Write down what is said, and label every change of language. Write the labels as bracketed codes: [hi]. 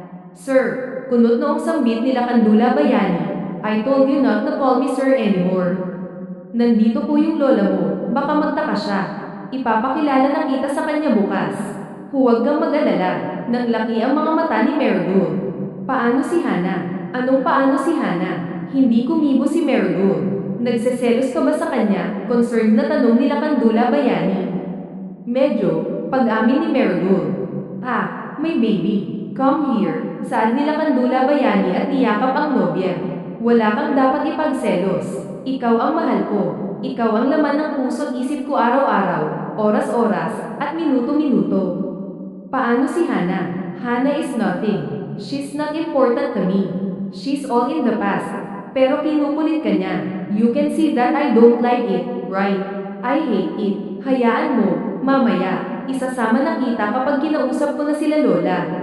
[en] Sir, [tl] kunot noong sambit ni Lakandula Bayani, [en] I told you not to call me sir anymore. [tl] Nandito po yung lola mo, baka magtaka siya. Ipapakilala na kita sa kanya bukas. Huwag kang mag-alala, naglaki ang mga mata ni Marigold. Paano si Hana? Anong paano si Hana? Hindi kumibo si Marigold. Nagseselos ka ba sa kanya? Concerned na tanong ni Lakandula Bayani. Medyo, pag-amin ni Marigold. Ah, may baby. [en] Come here, [tl] saad ni Lakandula Bayani at niyakap ang nobya. Wala kang dapat ipagselos. Ikaw ang mahal ko. Ikaw ang laman ng puso't isip ko araw-araw, oras-oras, at minuto-minuto. Paano si Hana? [en] Hana is nothing. She's not important to me. She's all in the past. [tl] Pero kinukulit ka niya. [en] You can see that I don't like it, right? I hate it. [tl] Hayaan mo, mamaya, isasama na kita kapag kinausap ko na sila lola.